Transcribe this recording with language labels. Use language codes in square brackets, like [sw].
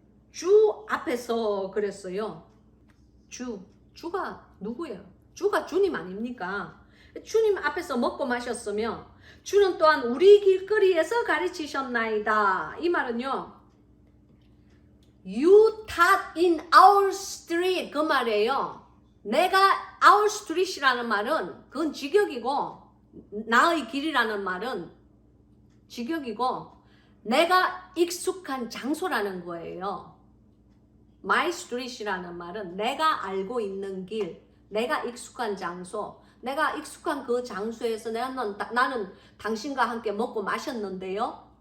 [ko] 주 앞에서 그랬어요. 주가 누구예요? 주가 주님 아닙니까? 주님 앞에서 먹고 마셨으며 주는 또한 우리 길거리에서 가르치셨나이다. 이 말은요, [en] You taught in our street [ko] 그 말이에요. 내가 our street이라는 말은 그건 직역이고, 나의 길이라는 말은 직역이고, 내가 익숙한 장소라는 거예요. My street이라는 말은 내가 알고 있는 길, 내가 익숙한 장소, 내가 익숙한 그 장소에서 나는 당신과 함께 먹고 마셨는데요.